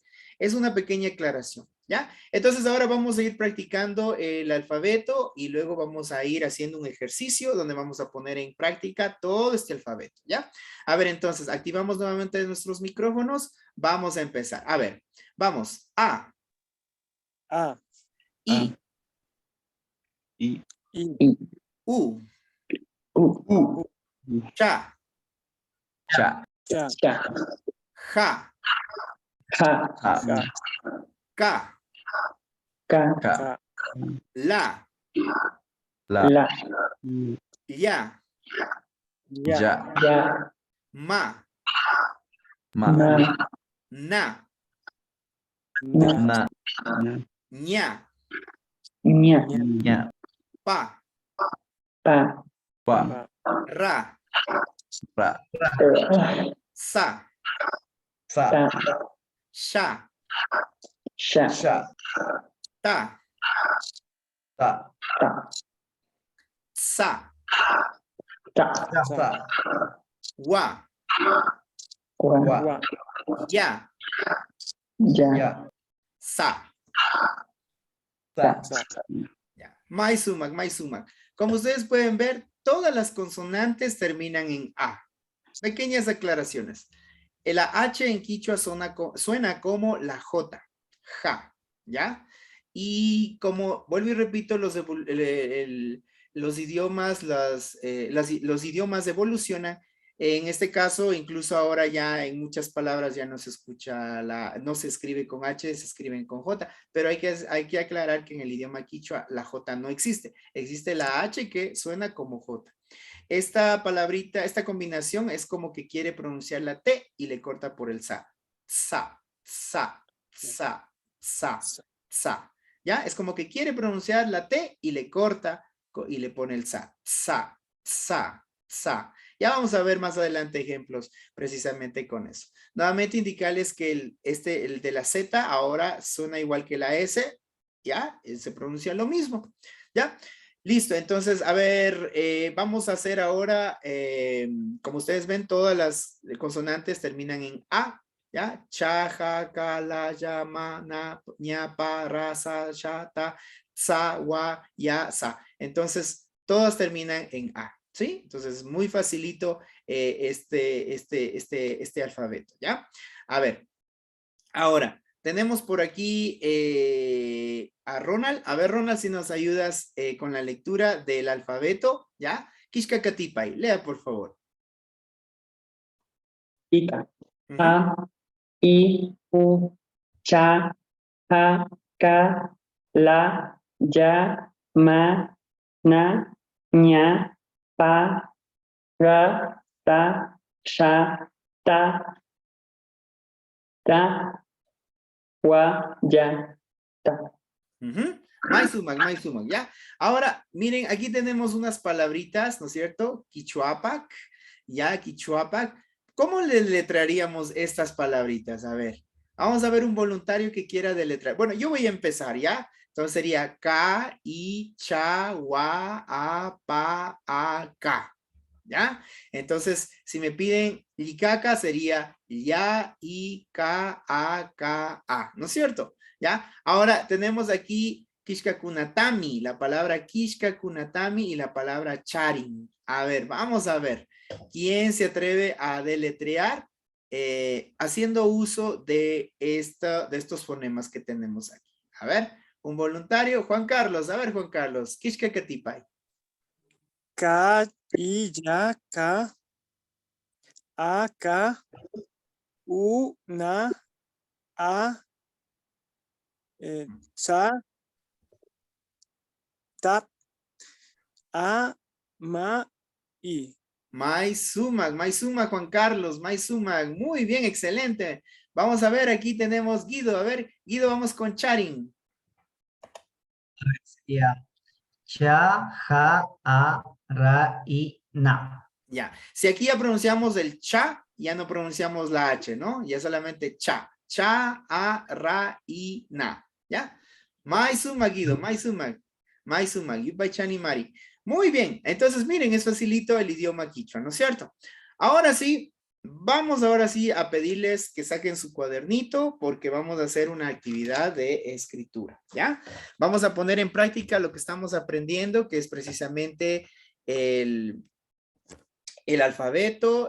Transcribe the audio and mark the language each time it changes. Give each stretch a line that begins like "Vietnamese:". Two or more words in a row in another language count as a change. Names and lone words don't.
Spanish: Es una pequeña aclaración, ¿ya? Entonces ahora vamos a ir practicando el alfabeto y luego vamos a ir haciendo un ejercicio donde vamos a poner en práctica todo este alfabeto, ¿ya? A ver, entonces, activamos nuevamente nuestros micrófonos. Vamos a empezar. A ver, vamos. A. A. I. I. U. Cha. Cha. Cha. Ja. Ja. Ja. Ka. Ka. Ka. La. La. Ya. Ya. Ya. Ma. Ma. Na. Na. Ña. Ña. Ña. Pa. Pa. Pa. Ra. Ra. Sa. Sa. Ta. Sha. Sha. Sha. Ta. Ta. Ta. Sa. Ta. Sa. Wa. Wa. Wa. Ya. Ya. Ya. Sa. Ta. Sa.
Quechua: Ya. Mai sumac.
Spanish: Como ustedes pueden ver, todas las consonantes terminan en A. Pequeñas aclaraciones. La H en quichua suena como la J. Ja. ¿Ya? Y como vuelvo y repito, los idiomas, los idiomas evolucionan. En este caso, incluso ahora ya en muchas palabras ya no se escucha no se escribe con H, se escriben con J, pero hay que aclarar que en el idioma quichua la J no existe. Existe la H que suena como J. Esta palabrita, esta combinación es como que quiere pronunciar la T y le corta por el sa. Sa, sa, sa, sa, sa. ¿Ya? Es como que quiere pronunciar la T y le corta y le pone el sa. Sa, sa, sa. Ya vamos a ver más adelante ejemplos precisamente con eso. Nuevamente indicarles que el de la Z ahora suena igual que la S. ¿Ya? Se pronuncia lo mismo. ¿Ya? Listo, entonces, a ver, vamos a hacer ahora, como ustedes ven, todas las consonantes terminan en A, ¿ya? Cha, ja, ka, la, ya, ma, na, ña, pa, ra, sa, sha, ta, sa, wa, ya, sa. Entonces, todas terminan en A, ¿sí? Entonces, muy facilito este alfabeto, ¿ya? A ver, ahora, tenemos por aquí a Ronald. A ver, Ronald, si nos ayudas con la lectura del alfabeto, ¿ya?
Quechua: Kishka Katipay,
Spanish: lea, por favor. Ika. A. I. U. Cha. Ja. Ka. La. Ya. Ma. Na. Ña. Pa. Ra. Ta. Sha. Ta. Ta. Wa. Ya. Ta. Maisumac, ¿ya? Ahora, miren, aquí tenemos unas palabritas, ¿no es cierto? Quichuapac, ¿ya? Quichuapac. ¿Cómo le letraríamos estas palabritas? A ver, vamos a ver un voluntario que quiera deletrear. Bueno, yo voy a empezar, ¿ya? Entonces sería K, I, Cha, Wa, A, Pa, A, K. ¿Ya? Entonces, si me piden Licaca, sería Ya, I, K, A, K, A. ¿No es cierto? ¿Ya? Ahora tenemos aquí Kishkakunatami, la palabra Kishkakunatami y la palabra Charin. A ver, vamos a ver. ¿Quién se atreve a deletrear haciendo uso de estos fonemas que tenemos aquí? A ver, un voluntario, Juan Carlos. A ver, Juan Carlos, Kishkakatipay. Ka, I, ya, ka. A, ka. U, na. A. Sa. Ta. A, ma, I. Maizuma, Juan Carlos, Maizuma. Muy bien, excelente. Vamos a ver, aquí tenemos Guido. A ver, Guido, vamos con Charin. Sería Cha, Ja, A, Ra, I, Na. Ya. Si aquí ya pronunciamos el cha, ya no pronunciamos la H, ¿no? Ya solamente cha. Cha, A, Ra, I, Na. ¿Ya?
Quechua: Maizuma, Guido, Maizuma, Yupay Chani Mari.
Spanish: Muy bien. Entonces, miren, es facilito el idioma quichua, ¿no es cierto? Ahora sí, vamos ahora sí a pedirles que saquen su cuadernito porque vamos a hacer una actividad de escritura, ¿ya? Vamos a poner en práctica lo que estamos aprendiendo, que es precisamente el alfabeto.